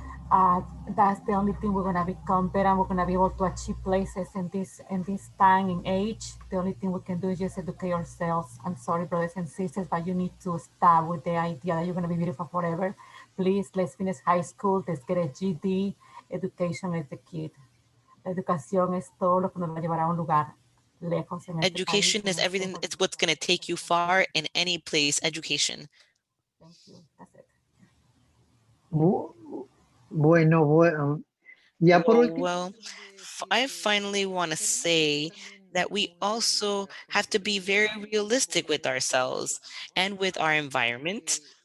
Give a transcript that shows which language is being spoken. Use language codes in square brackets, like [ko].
[en] That's the only thing we're gonna become better. We're gonna be able to achieve places in this time in age. The only thing we can do is just educate ourselves. I'm sorry, brothers and sisters, but you need to stop with the idea that you're gonna be beautiful forever. Please, let's finish high school. Let's get a GD. Education is the key. [es] La educación es todo lo que nos va a llevar a un lugar lejos en este país. [en] Education is everything. It's what's going to take you far in any place. Education. Thank you. That's it. [es] Bueno, ya por último, [en] Well, I finally want to say that we also have to be very realistic with ourselves and with our environment.